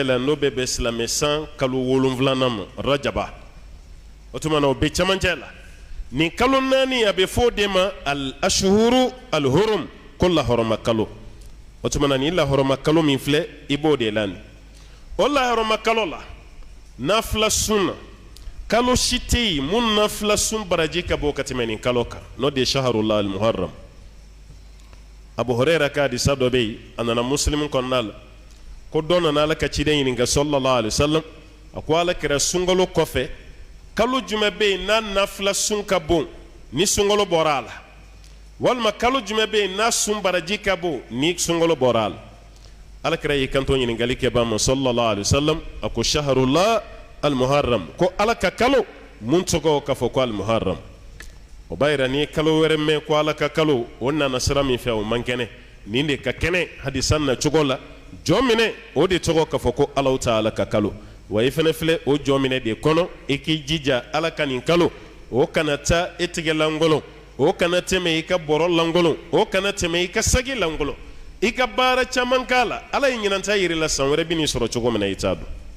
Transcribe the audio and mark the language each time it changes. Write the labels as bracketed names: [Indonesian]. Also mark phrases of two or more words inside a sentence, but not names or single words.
[Bambara] la n'o bɛ bɛn silamɛ san kalo 7 ma rajaba o tuma na o bɛ camancɛ la nin kalo 4 a bɛ fɔ o de ma [Arabic] al-ashhuru al-hurum [Bambara] ko lahɔrɔma kalo o tuma na ni lahɔrɔma kalo min filɛ i b'o de la nin o lahɔrɔma kalo la nafila sunna kalo si tɛ yen mun nafila sun baraji ka bɔ ka tɛmɛ nin kalo kan n'o de ye [Arabic] shaharullah al-muharram. [Bambara] Abu Huraira ka hadisa dɔ bɛ yen a nana Muslim kɔnɔna la ko dɔ nana Ala ka ciden ɲininka [Arabic] sallallahu alaihi wasallam [Bambara] a ko Alakira sunkalo kɔfɛ kalo jumɛn bɛ yen n'a nafila sun ka bon ni sunkalo bɔra a la walima kalo jumɛn bɛ yen n'a sun baraji ka bon ni sunkalo bɔra a la. Alakira y'i kanto ɲininkali kɛbaa ma [Arabic] sallallahu alaihi wasallam [Bambara] a ko [Arabic] shaharullah al-muharram [Bambara] ko Ala ka kalo mun tɔgɔ ka fɔ ko al-muharram. O b'a yira ni kalo wɛrɛ mɛn ko Ala ka kalo o nana sira min fɛ o man kɛnɛ nin de ka kɛnɛ hadisa na cogo la jɔn minɛ o de tɔgɔ ka fɔ ko Alahu Taala ka kalo wa i fɛnɛ filɛ o jɔn minɛ de kɔnɔ i k'i jija Ala ka nin kalo o kana taa e tigɛ lankolon o kana tɛmɛ i ka bɔrɔ lankolon o kana tɛmɛ i ka sagi lankolon i ka baara caman k'a la Ala ye ɲinanta yir'i la san wɛrɛ bɛ n'i sɔrɔ cogo min na i t'a dɔn.